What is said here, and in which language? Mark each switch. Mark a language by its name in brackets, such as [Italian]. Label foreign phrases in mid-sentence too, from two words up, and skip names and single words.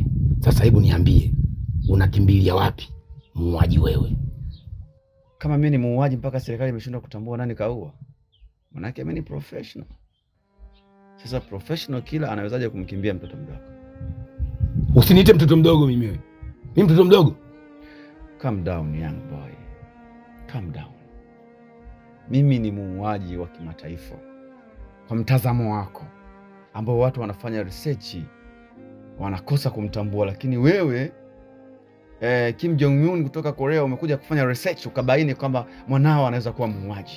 [Swahili] Sasa hebu niambie, unakimbilia wapi muuaji wewe? Kama mimi ni muuaji mpaka serikali imeshindwa kutambua nani kaua, manake mimi ni professional. Sasa [English] professional killer [Swahili] anawezaje kumkimbia mtoto mdogo? Usiniite mtoto mdogo mimi wewe. Mimi mtoto mdogo? [English] Calm down young boy. Calm down. [Swahili] Mimi ni muuaji wa kimataifa. Kwa mtazamo wako ambao watu wanafanya research wanakosa kumtambua, lakini wewe Kim Jong Un kutoka Korea umekuja kufanya research ukabaini kwamba mwanao anaweza kuwa muuaji.